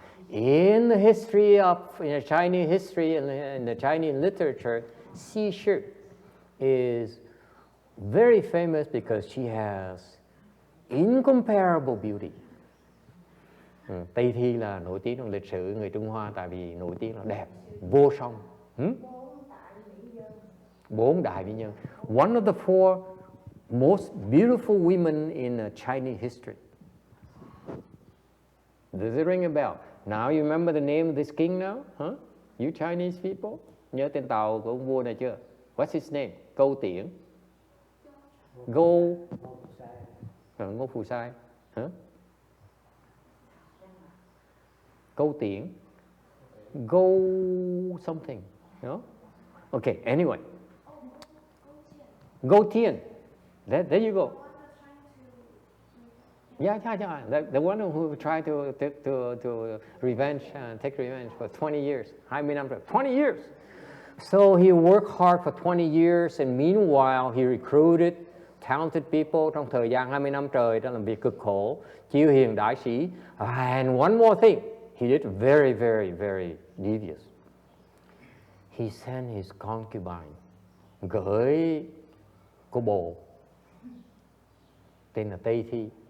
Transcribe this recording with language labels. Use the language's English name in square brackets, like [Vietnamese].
[English] In the history of Chinese history and in the Chinese literature, Xi sư is very famous because she has incomparable beauty. [Vietnamese] Tây Thi là nổi tiếng trong lịch sử người Trung Hoa tại vì nổi tiếng là đẹp, vô song. 4 đại mỹ nhân. [English] One of the 4 most beautiful women in Chinese history. Does it ring a bell? Now you remember the name of this king now? Huh? You Chinese people? [Vietnamese] Nhớ tên tàu của ông vua này chưa? [English] What's his name? Câu Tiễn. Ngô Phù Sai. Huh? Câu Tiễn. Go something. No? Okay, anyway. Go Tien. There you go. Yeah. The one who tried to revenge, take revenge for 20 years. [Vietnamese] 20 năm rồi. [English] 20 years. So he worked hard for 20 years, and meanwhile he recruited talented people [Vietnamese] trong thời gian 20 năm trời đã làm việc cực khổ, chiêu hiền đại sĩ. [English] And one more thing, he did very, very, very devious. He sent his concubine, [Vietnamese] gửi cô bồ tên là Tây Thi.